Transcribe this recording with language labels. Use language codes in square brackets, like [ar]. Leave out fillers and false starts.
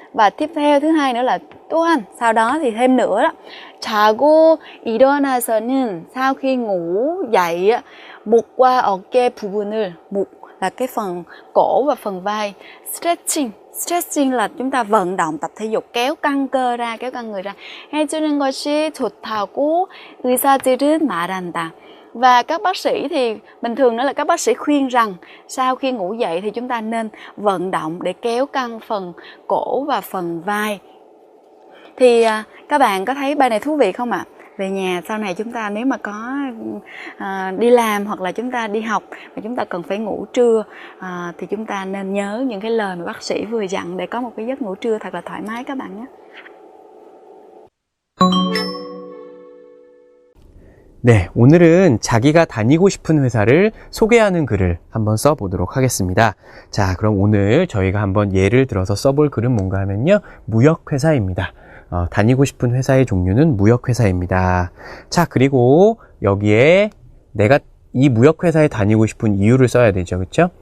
[vi] Và tiếp theo thứ hai nữa là [ko] 또한, [vi] sau đó thì thêm nữa đó, [ko] 자고 일어나서는, [vi] sau khi ngủ dậy, [ko] 목과 어깨 부분을, [vi] 목 là cái phần cổ và phần vai, stretching là chúng ta vận động, tập thể dục, kéo căng cơ ra, kéo căng người ra. [ko] 해주는 것이 좋다고 의사들은 말한다. [vi] Và các bác sĩ thì bình thường đó là các bác sĩ khuyên rằng sau khi ngủ dậy thì chúng ta nên vận động để kéo căng phần cổ và phần vai. Thì các bạn có thấy bài này thú vị không ạ? Về nhà sau này chúng ta nếu mà có đi làm hoặc là chúng ta đi học và chúng ta cần phải ngủ trưa thì chúng ta nên nhớ những cái lời mà bác sĩ vừa dặn để có một cái giấc ngủ trưa thật là thoải mái các bạn nhé. [ko] 네, 오늘은 자기가 다니고 싶은 회사를 소개하는 글을 한번 써보도록 하겠습니다. 자, 그럼 오늘 저희가 한번 예를 들어서 써볼 글은 뭔가 하면요, 무역회사입니다. 다니고 싶은 회사의 종류는 무역회사입니다. 자, 그리고 여기에 내가 이 무역회사에 다니고 싶은 이유를 써야 되죠. 그렇죠?